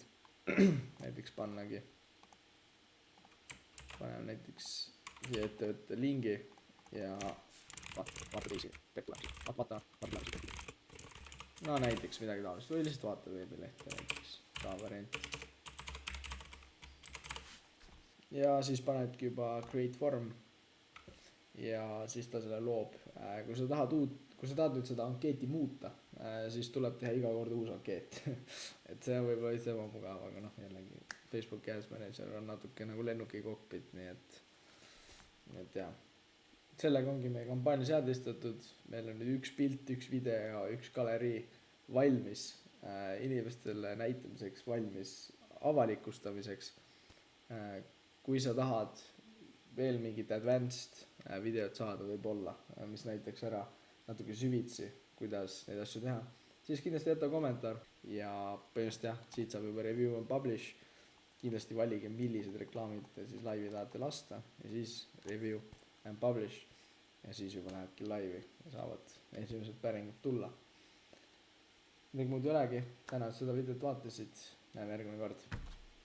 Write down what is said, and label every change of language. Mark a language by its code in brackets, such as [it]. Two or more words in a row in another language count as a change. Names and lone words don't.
[et] näiteks paneme näiteks siia ettevõtte lingi ja vaata teisi tulemusi, vaata tulemusi. no näiteks midagi taolist või lihtsalt vaata veebilehte näiteks, ka variant. ja siis panedki juba [en] create form [et] ja siis ta selle loob. kui sa tahad nüüd seda ankeeti muuta, siis tuleb teha iga kord uus ankeet. et see on võib-olla veits ebamugav, aga noh, jällegi Facebooki Ads Manager on natuke nagu lennuki kokpit, nii et jah. sellega ongi meie kampaania seadistatud, meil on nüüd üks pilt, üks video, üks galerii valmis inimestele näitamiseks, valmis avalikustamiseks. kui sa tahad veel mingit advanced videot saada võib-olla, mis näitaks ära natuke süvitsi, kuidas neid asju teha, siis kindlasti jäta kommentaar ja põhimõtteliselt jah, siit saab juba [en] review and publish. [et] kindlasti valige, millised reklaamid te siis laivi tahate lasta ja siis [en] review and publish [et] ja siis juba lähebki laivi ja saavad esimesed päringud tulla. midagi muud ei olegi, tänan, et seda videot vaatasid, näeme järgmine kord.